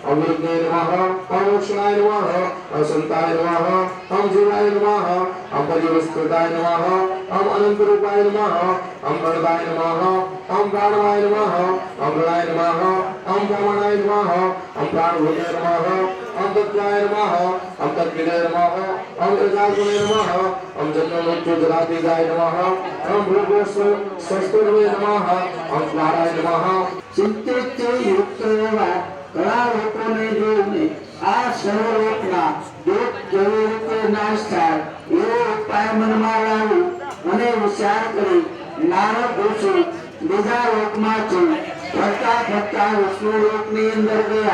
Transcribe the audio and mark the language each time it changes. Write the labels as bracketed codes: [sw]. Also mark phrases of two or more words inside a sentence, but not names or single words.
[sa] ओम विघ्नाय नमः ओम मोक्षणाय नमः ओम संताय नमः ओम जीवाय नमः ओम परिवस्त्रताय नमः ओम अनंत रूपाय नमः ओम प्रणदाय नमः ओम प्राणवाय नमः ओम प्रणाय नमः ओम ब्रह्मणाय नमः ओम प्राणभूताय नमः ओम तत्वाय नमः ओम तद्विदाय नमः ओम प्रजागुणे नमः ओम जन्म मृत्यु जरातीताय नमः ओम भूगोस्व स्वस्तिर्वे नमः ओम स्वाहाय नमः [gu] ચિંતિતથી યુક્ત એવા ઘણા લોકોને જોઈને આ સર્વલોકના દુઃખ કેવી રીતે નાશ થાય એવો ઉપાય મનમાં લાવી અને વિચાર કરી નારદ ઋષિ બીજા લોકમાંથી ફરતા ફરતા વિષ્ણુ લોકની અંદર ગયા.